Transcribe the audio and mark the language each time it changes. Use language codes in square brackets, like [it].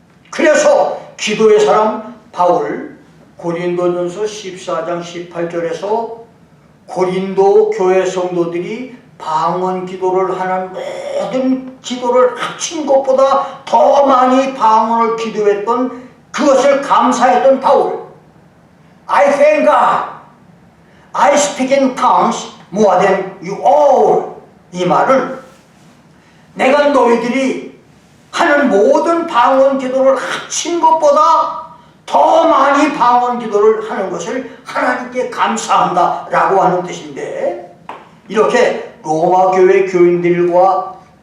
[ko] 그래서 기도의 사람 바울 고린도전서 14장 18절에서 고린도 교회 성도들이 방언 기도를 하는 모든 기도를 합친 것보다 더 많이 방언을 기도했던 그것을 감사했던 바울. [en] I thank God. I speak in tongues more than you all. [ko] 이 말은 내가 너희들이 하는 모든 방언 기도를 합친 것보다 더 많이 방언 기도를 하는 것을 하나님께 감사한다 라고 하는 뜻인데, 이렇게 로마 교회 교인들과